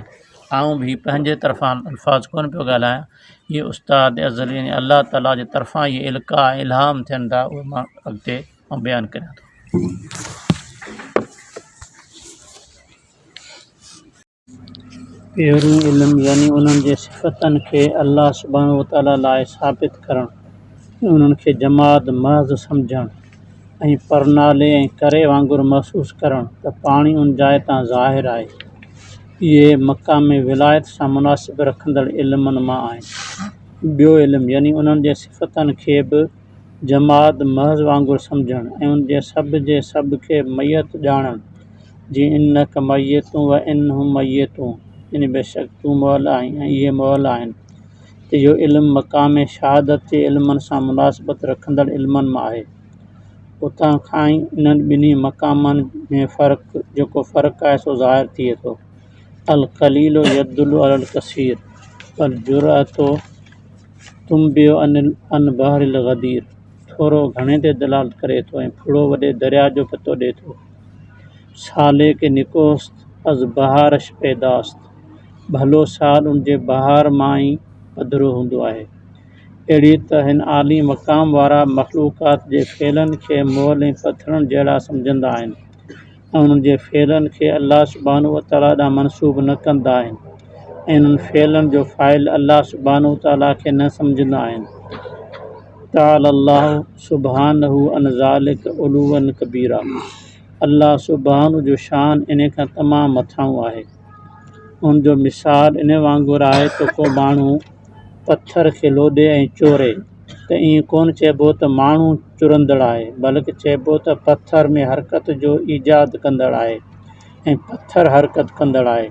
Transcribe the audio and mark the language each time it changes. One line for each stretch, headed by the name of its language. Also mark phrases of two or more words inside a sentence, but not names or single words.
Sindhi: आउं बि पंहिंजे तरफ़ां अल्फाज़ कोन पियो ॻाल्हायां, इहे उस्ताद अज़ल यानी अल्लाह ताला जे तरफ़ां इहे इल्का इल्हाम थियनि था, उहे मां अॻिते बयानु करियां थो। पहिरियों इल्मु यानी उन्हनि जे सिफ़तनि खे
Arabic: الله سبحانه وتعالى
Sindhi: लाइ साबित करणु, उन्हनि खे जमाद महज़ सम्झणु ऐं परनाले ऐं करे वांगुरु महसूसु करणु त पाणी उन जाइ तां ज़ाहिर आहे। इहे मक़ाम विलायत सां मुनासिब रखंदड़ इल्मनि मां आहिनि। ॿियो इल्मु यानी उन्हनि जे सिफ़तनि खे बि जमाद महज़ वांगुरु सम्झणु ऐं उन जे सभ खे मैयत ॼाणणु, जीअं
Arabic: إنك ميت وإنهم ميتون,
Sindhi: यानी बेशक तूं मुअल आहीं ऐं इहे मुअल आहिनि। त इहो इल्मु मक़ाम शहादत जे इल्मनि सां मुनासिबत रखंदड़ इल्मनि मां आहे। उतां खां ई इन्हनि ॿिन्ही मक़ामनि में जेको फ़र्क़ु आहे सो ज़ाहिर थिए थो।
Arabic: القليل يدل على الكثير والجرعة تنبئ عن بحر الغدير,
Sindhi: थोरो घणे ते दलालत करे थो ऐं फुड़ो वॾे दरिया जो पतो ॾिए थो।
Persian: سالی که نکوست از بهارش پیداست,
Sindhi: भलो साल उन जे बहार मां ई पधिरो हूंदो आहे। अहिड़ी त हिन आली मक़ाम वारा मख़लूक़ात जे फ़ेलनि खे मोल ऐं पथरनि जहिड़ा सम्झंदा आहिनि ऐं उन्हनि जे फ़ेलनि खे
Arabic: الله سبحانه وتعالى
Sindhi: ॾांहुं मनसूब न कंदा आहिनि ऐं इन्हनि फ़ेलनि जो फ़ाइल
Arabic: الله سبحانه وتعالى
Sindhi: खे न सम्झंदा आहिनि।
Arabic: تعالى الله سبحانه عن ذلك علوا كبيرا,
Sindhi: अल्लाह सुब्हानहु जो शान इन खां तमामु मथां आहे। उन जो मिसाल इन वांगुरु आहे त को माण्हू पथर खे लोॾे ऐं चोरे, त ईअं कोन चइबो त माण्हू चुरंदड़ आहे, बल्कि चइबो त पथर में हरकत जो ईजाद कंदड़ आहे ऐं पथर हरकत कंदड़ आहे।